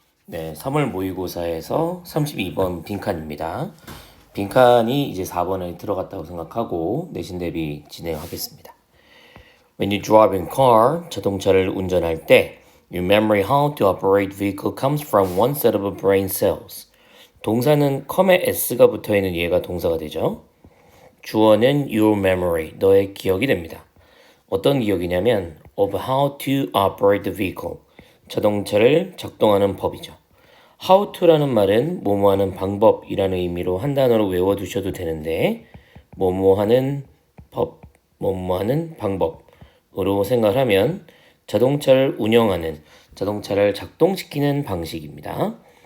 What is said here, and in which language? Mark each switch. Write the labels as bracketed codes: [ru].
[ko] 네, 3월 모의고사에서 32번 빈칸입니다. 빈칸이 이제 4번에 들어갔다고 생각하고 내신 대비 진행하겠습니다. [en] When you drive a car, [ko] 자동차를 운전할 때 [en] your memory how to operate vehicle comes from one set of brain cells. [ko] 동사는 컴에 s가 붙어있는 얘가 동사가 되죠. 주어는 [en] your memory, [ko] 너의 기억이 됩니다. 어떤 기억이냐면 [en] of how to operate the vehicle, [ko] 자동차를 작동하는 법이죠. How to라는 말은 뭐뭐 하는 방법이라는 의미로 한 단어로 외워두셔도 되는데 뭐뭐 하는 법, 뭐뭐 하는 방법으로 생각하면 자동차를 운영하는, 자동차를 작동시키는 방식입니다.